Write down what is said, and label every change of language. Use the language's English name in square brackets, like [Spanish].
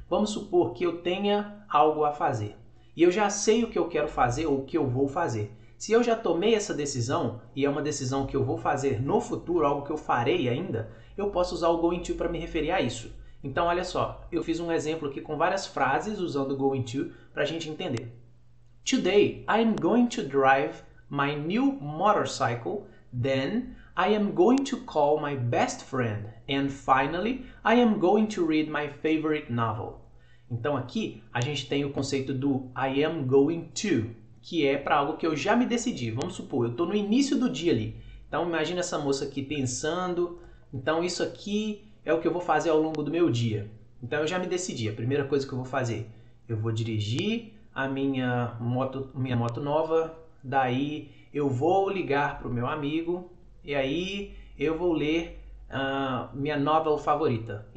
[Portuguese] Vamos supor que eu tenha algo a fazer e eu já sei o que eu quero fazer ou o que eu vou fazer. Se eu já tomei essa decisão e é uma decisão que eu vou fazer no futuro, algo que eu farei ainda, eu posso usar o going to para me referir a isso. Então, olha só, eu fiz um exemplo aqui com várias frases usando o going to para a gente entender. [English] Today, I am going to drive my new motorcycle, then I am going to call my best friend, and finally, I am going to read my favorite novel. [Portuguese] Então aqui a gente tem o conceito do I am going to, que é para algo que eu já me decidi. Vamos supor, eu estou no início do dia ali. Então imagina essa moça aqui pensando, então isso aqui é o que eu vou fazer ao longo do meu dia. Então eu já me decidi, a primeira coisa que eu vou fazer, eu vou dirigir a minha moto nova, daí eu vou ligar para o meu amigo, e aí eu vou ler minha novel favorita.